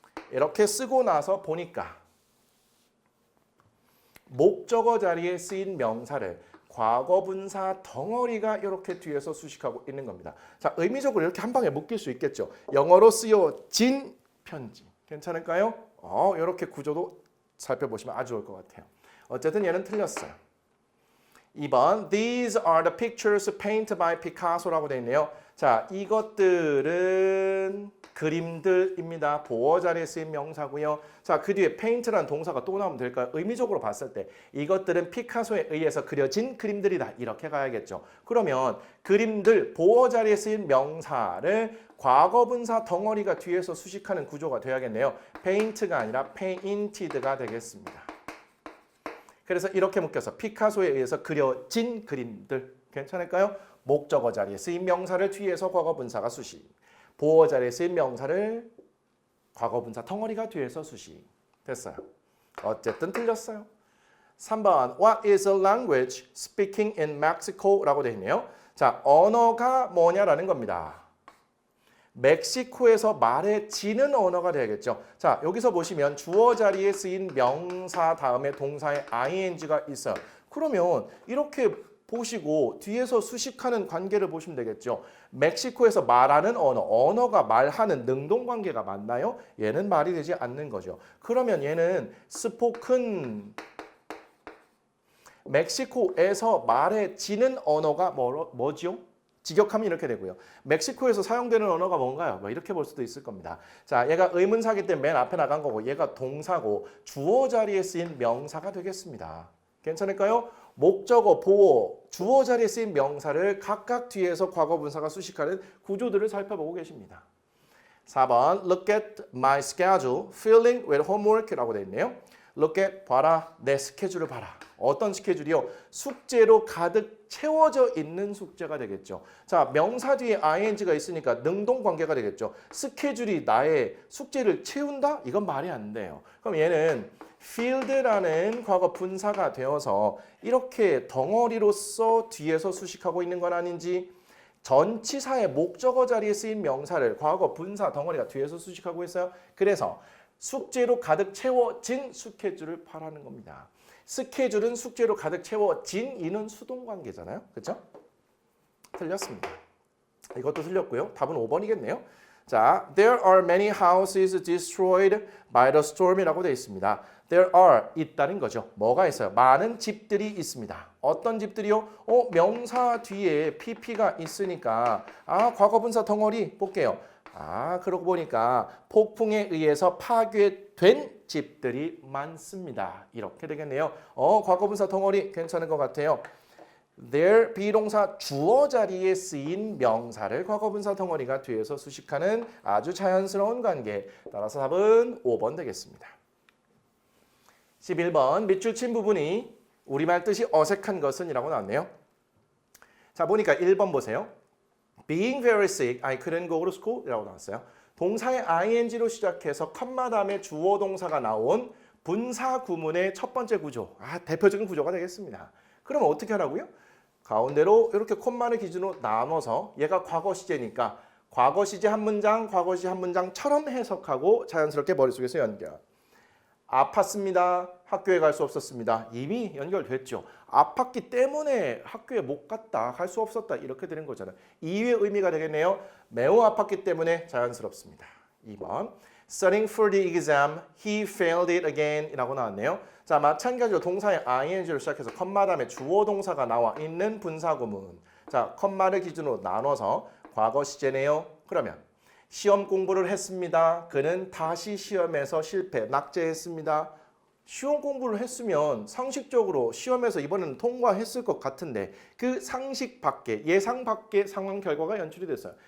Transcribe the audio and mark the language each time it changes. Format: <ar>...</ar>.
<ko>이렇게 쓰고 나서 보니까 목적어 자리에 쓰인 명사를 과거분사 덩어리가 이렇게 뒤에서 수식하고 있는 겁니다. 자, 의미적으로 이렇게 한 방에 묶일 수 있겠죠. 영어로 쓰여진 편지. 괜찮을까요? 이렇게 구조도 살펴보시면 아주 좋을 것 같아요. 어쨌든 얘는 틀렸어요.</ko> <en>2번 These are the pictures painted by Picasso라고</en> <ko>되어 있네요. 자, 이것들은 그림들입니다. 보어 자리에 쓰인 명사고요. 자, 그 뒤에 paint라는 동사가 또 나오면 될까요? 의미적으로 봤을 때 이것들은 피카소에 의해서 그려진 그림들이다. 이렇게 가야겠죠. 그러면 그림들, 보어 자리에 쓰인 명사를 과거분사 덩어리가 뒤에서 수식하는 구조가 돼야겠네요. paint가 아니라 painted가 되겠습니다. 그래서 이렇게 묶여서 피카소에 의해서 그려진 그림들. 괜찮을까요? 목적어 자리에 쓰인 명사를 뒤에서 과거분사가 수식. 보어 자리에 쓰인 명사를 과거분사 덩어리가 뒤에서 수식. 됐어요. 어쨌든 틀렸어요.</ko> <en>3번 What is a language speaking in Mexico?</en> <ko>라고 되어 있네요. 자, 언어가 뭐냐라는 겁니다. 멕시코에서 말해지는 언어가 되겠죠. 자, 여기서 보시면 주어 자리에 쓰인 명사 다음에 동사에 ing가 있어요. 그러면 이렇게 보시고 뒤에서 수식하는 관계를 보시면 되겠죠. 멕시코에서 말하는 언어가 말하는 능동관계가 맞나요? 얘는 말이 되지 않는 거죠. 그러면 얘는 spoken 멕시코에서 말해지는 언어가 뭐죠? 직역하면 이렇게 되고요. 멕시코에서 사용되는 언어가 뭔가요? 뭐 이렇게 볼 수도 있을 겁니다. 자, 얘가 의문사기 때문에 맨 앞에 나간 거고 얘가 동사고 주어 자리에 쓰인 명사가 되겠습니다. 괜찮을까요? 목적어, 보어, 주어 자리에 쓰인 명사를 각각 뒤에서 과거분사가 수식하는 구조들을 살펴보고 계십니다.</ko> <en>4번 Look at my schedule, filling with homework라고</en> <ko>되어 있네요.</ko> <en>Look at,</en> <ko>봐라, 내 스케줄을 봐라. 어떤 스케줄이요? 숙제로 가득 채워져 있는 숙제가 되겠죠. 자, 명사 뒤에 ing가 있으니까 능동관계가 되겠죠. 스케줄이 나의 숙제를 채운다? 이건 말이 안 돼요. 그럼 얘는 field라는 과거 분사가 되어서 이렇게 덩어리로서 뒤에서 수식하고 있는 건 아닌지 전치사의 목적어 자리에 쓰인 명사를 과거 분사 덩어리가 뒤에서 수식하고 있어요. 그래서 숙제로 가득 채워진 스케줄을 말하는 겁니다. 스케줄은 숙제로 가득 채워진 이는 수동관계잖아요. 그렇죠? 틀렸습니다. 이것도 틀렸고요. 답은 5번이겠네요.</ko> <en>자, there are many houses destroyed by the storm이라고</en> <ko>되어 있습니다.</ko> <en>There are</en> <ko>있다는 거죠. 뭐가 있어요? 많은 집들이 있습니다. 어떤 집들이요? 명사 뒤에 pp가 있으니까 과거분사 덩어리 볼게요. 그러고 보니까 폭풍에 의해서 파괴된 집들이 많습니다. 이렇게 되겠네요. 과거분사 덩어리 괜찮은 것 같아요. There 비동사 주어 자리에 쓰인 명사를 과거분사 덩어리가 뒤에서 수식하는 아주 자연스러운 관계. 따라서 답은 5번 되겠습니다. 11번 밑줄 친 부분이 우리말 뜻이 어색한 것은 이라고 나왔네요. 자, 보니까 1번 보세요.</ko> <en>Being very sick, I couldn't go to school 이라고 나왔어요.</en> <ko>동사의 ing로 시작해서 컴마 다음에 주어 동사가 나온 분사 구문의 첫 번째 구조. 대표적인 구조가 되겠습니다. 그럼 어떻게 하라고요? 가운데로 이렇게 콤마를 기준으로 나눠서 얘가 과거 시제니까 과거 시제 한 문장, 과거 시제 한 문장처럼 해석하고 자연스럽게 머릿속에서 연결. 아팠습니다. 학교에 갈 수 없었습니다. 이미 연결됐죠. 아팠기 때문에 학교에 못 갔다, 갈 수 없었다 이렇게 되는 거잖아요. 이유의 의미가 되겠네요. 매우 아팠기 때문에 자연스럽습니다.</ko> <en>2번 Studying for the exam, he failed it again</en> <ko>이라고 나왔네요. 자, 마찬가지로 동사의 ing로 시작해서 컴마 다음에 주어 동사가 나와 있는 분사구문. 자, 컴마를 기준으로 나눠서 과거 시제네요. 그러면 시험 공부를 했습니다. 그는 다시 시험에서 실패, 낙제했습니다. 시험 공부를 했으면 상식적으로 시험에서 이번에는 통과했을 것 같은데 그 상식 밖에, 예상 밖의 상황 결과가 연출이 됐어요.</ko>